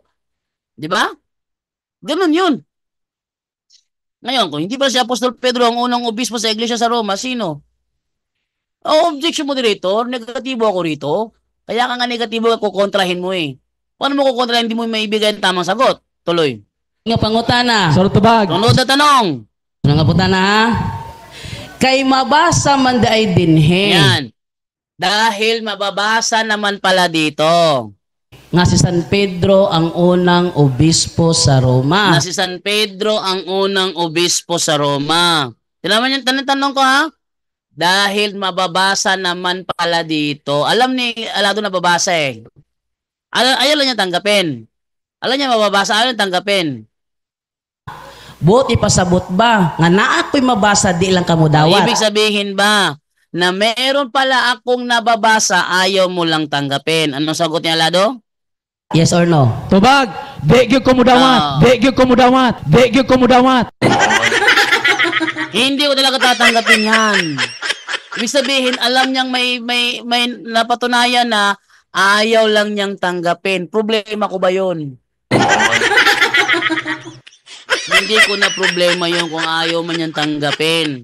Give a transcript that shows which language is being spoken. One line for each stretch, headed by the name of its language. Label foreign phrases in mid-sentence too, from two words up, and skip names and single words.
Filipino: Di ba? Ganun yun. Ngayon, kung hindi ba si Apostol Pedro ang unang obispo sa iglesia sa Roma, sino?
English: Objection moderator,
Filipino: negatibo ako rito. Kaya ka nga negatibo, kukontrahin mo eh. Paano mo kukontrahin, hindi mo maibigay ang tamang sagot? Tuloy.
Cebuano: Nga pangutana. Sunod tubag.
Filipino: Sunod na tanong.
Cebuano: Nga putana ha? Kay mabasa man daay dinhe.
Filipino: Yan. Dahil mababasa naman pala dito.
Cebuano: Nga si San Pedro ang unang obispo sa Roma.
Filipino: Na si San Pedro ang unang obispo sa Roma. Tinaman yung tanong ko ha? Dahil mababasa naman pala dito. Alam ni Alado na babasa eh. Ayaw lang niya tanggapin. Alam niya mababasa, ayaw niya tanggapin.
Cebuano: Buot ipasabot ba? Nga na ako'y mabasa, di lang kamo dawat.
Filipino: Ibig sabihin ba na meron pala akong nababasa, ayaw mo lang tanggapin? Anong sagot niya, Alado?
English: Yes or no?
Cebuano: Tubag. Di gyud ko mudawat. Di gyud ko mudawat. Di gyud ko mudawat.
Filipino: Hindi ko talaga tatanggapin yan. Ibig sabihin, alam niyang may napatunayan na ayaw lang niyang tanggapin. Problema ko ba yun? Hindi ko na problema yun kung ayaw man niyang tanggapin.